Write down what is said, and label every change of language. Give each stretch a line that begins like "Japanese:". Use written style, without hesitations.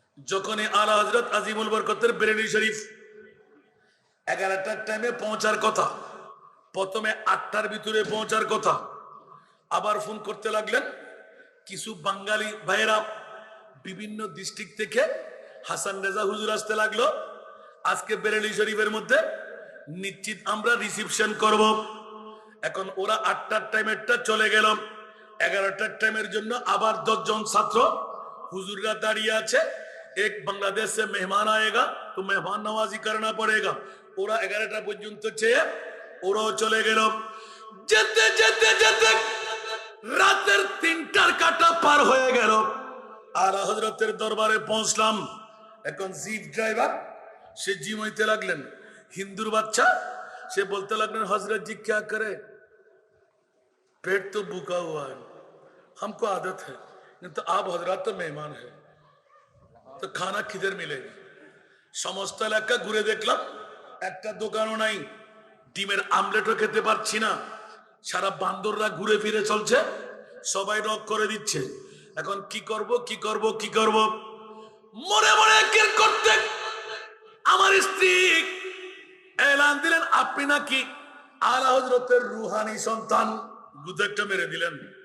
Bangla: যখনই আলা হযরত আজিমুল বরকতের বেরেলি শরীফ 11টার টাইমে পৌঁছার কথা, প্রথমে 8টার ভিতরে পৌঁছার কথা, আবার ফোন করতে লাগলেন কিছু বাঙালি ভাইয়েরা বিভিন্ন ডিস্ট্রিক্ট থেকে। হাসান রেজা হুজুর আসতে লাগলো। আজকে বেরেলি শরীফের মধ্যে নিশ্চিত আমরা রিসিপশন করব। এখন ওরা 8টার টাইমেরটা চলে গেল, 11টার টাইমের জন্য আবার 10 জন ছাত্র হুজুররা দাঁড়িয়ে আছে। এক বাংলাদেশ
Hindi: से मेहमान आएगा तो मेहमान नवाजी करना पड़ेगा।
Bangla: ওরা 11টা পর্যন্ত চেয়ে ওরাও চলে গেল। যেতে যেতে যেতে রাতের 3টার কাটা পার হয়ে গেল। আলা হযরতের দরবারে পৌঁছলাম। এখন জিপ ড্রাইভার সে জিমাইতে লাগলেন, হিন্দুর বাচ্চা, সে বলতে লাগলেন হযরত
Hindi: जी क्या करे, पेट तो भूखा हुआ है, हमको आदत है, नहीं तो आप हजरत तो मेहमान है, तो खाना किधर मिलेगा।
Bangla: সমস্ত এলাকা ঘুরে দেখলাম, একটা দোকানও নাই। ডিমের আমলেটও খেতে পারছি না। সারা বান্দররা ঘুরে ফিরে চলছে, সবাই নক করে দিচ্ছে। এখন কি করব কি করব কি করব? মনে মনে কেন করতে আমার স্ত্রী এলান দিলেন আপনি নাকি আলা হযরতের রুহানি সন্তান। গুদ একটা মেরে দিলেন।